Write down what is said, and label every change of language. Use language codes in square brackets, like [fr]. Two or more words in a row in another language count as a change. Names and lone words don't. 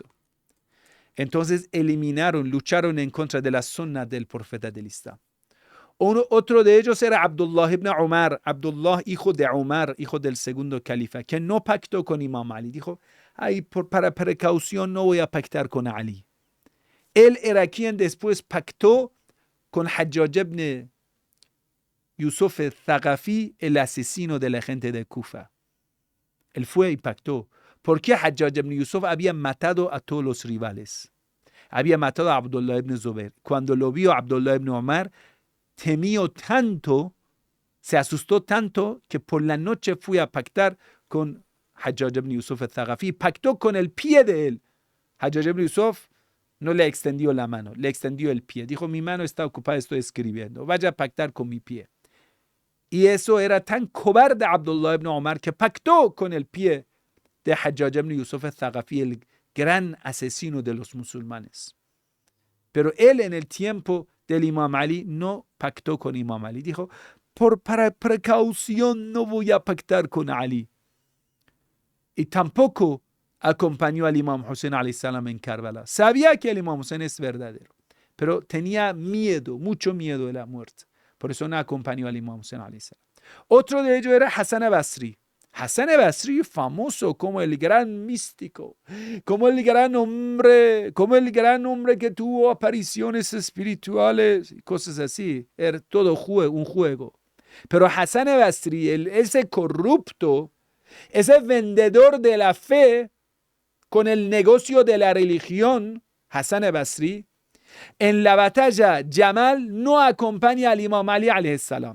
[es] Entonces lucharon en contra de la sunnah del profeta del Islam. Otro de ellos era Abdullah ibn Umar, Abdullah, hijo de Umar, hijo del segundo califa, que no pactó con Imam Ali. Dijo, para precaución no voy a pactar con Ali. Él era quien después pactó con Hajjaj ibn Yusuf al-Thaqafi, el asesino de la gente de Kufa. Él fue y pactó. ¿Por qué Hajjaj ibn Yusuf había matado a todos los rivales? Había matado a Abdullah ibn Zubair. Cuando lo vio Abdullah ibn Umar, temió tanto, se asustó tanto, que por la noche fui a pactar con Hajjaj ibn Yusuf al-Thaqafi. Pactó con el pie de él. Hajjaj ibn Yusuf no le extendió la mano, le extendió el pie. Dijo, mi mano está ocupada, estoy escribiendo. Vaya a pactar con mi pie. Y eso era tan cobarde Abdullah ibn Umar que pactó con el pie de Hajjaj ibn Yusuf al-Thaqafi, el gran asesino de los musulmanes. Pero él en el tiempo del Imam Ali no pactó con Imam Ali. Dijo, para precaución no voy a pactar con Ali. Y tampoco acompañó al Imam Hussein [ar] عليه السلام [es] en Karbala. Sabía que el Imam Hussein es verdadero, pero tenía miedo, mucho miedo de la muerte. Por eso no acompañó al Imam Hussein [ar] عليه السلام. [es] Otro de ellos era Hassan al-Basri. Hassan Basri, famoso como el gran místico, como el gran hombre que tuvo apariciones espirituales y cosas así. Era todo un juego. Pero Hassan Basri, ese corrupto, ese vendedor de la fe con el negocio de la religión, Hassan Basri, en la batalla Jamal no acompaña al Imam Ali [ar] عليه السلام.